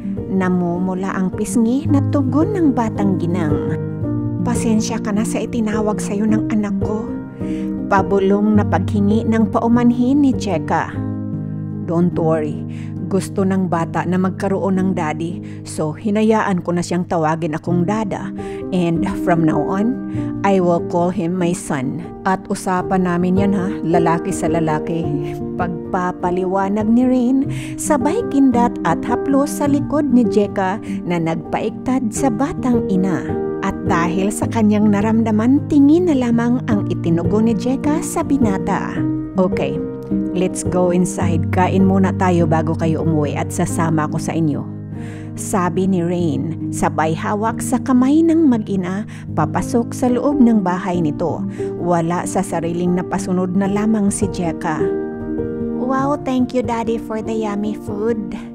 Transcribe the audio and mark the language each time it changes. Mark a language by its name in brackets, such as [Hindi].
[Filipino] Namumula ang pisngi na tugon ng batang ginang. Pasensya ka na sa itinawag sa'yo ng anak ko. Pabulong na paghingi ng paumanhin ni Jeka. [English] Don't worry. [Filipino] Gusto ng bata na magkaroon ng daddy, so hinayaan ko na siyang tawagin akong dada. [English] And from now on, I will call him my son. [Filipino] At usapan namin yan ha, lalaki sa lalaki. Pagpapaliwanag ni Rain, sabay kindat at haplos sa likod ni Jeka na nagpaiktad sa batang ina. At dahil sa kanyang naramdaman, tingin na lamang ang itinugo ni Jeka sa binata. Okay. [English] Let's go inside. [Filipino] Kain muna tayo bago kayo umuwi at sasama ko sa inyo. Sabi ni Rain, sabay hawak sa kamay ng mag-ina, papasok sa loob ng bahay nito. Wala sa sariling napasunod na lamang si Jeka. [English] Wow, thank you daddy for the yummy food.